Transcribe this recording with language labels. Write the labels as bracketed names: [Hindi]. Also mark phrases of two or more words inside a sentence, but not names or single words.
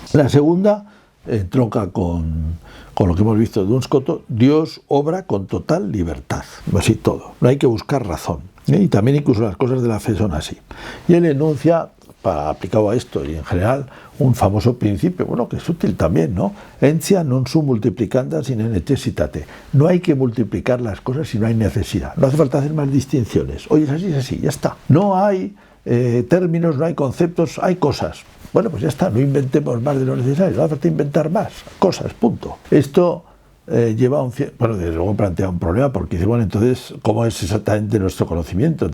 [Spanish] La segunda entronca con lo que hemos visto de Duns Scoto, Dios obra con total libertad, así todo, no hay que buscar razón. Y también incluso las cosas de la fe son así. Y él enuncia, aplicado a esto y en general, un famoso principio, bueno, que es útil también, ¿no? [Latin] Entia non sum multiplicanda sine necessitate. [Spanish] No hay que multiplicar las cosas si no hay necesidad. No hace falta hacer más distinciones. Oye, es así, ya está. No hay términos, no hay conceptos, hay cosas. Bueno, pues ya está, no inventemos más de lo necesario, no hace falta inventar más cosas, punto. Esto lleva desde luego plantea un problema, porque dice, bueno, entonces, ¿cómo es exactamente nuestro conocimiento?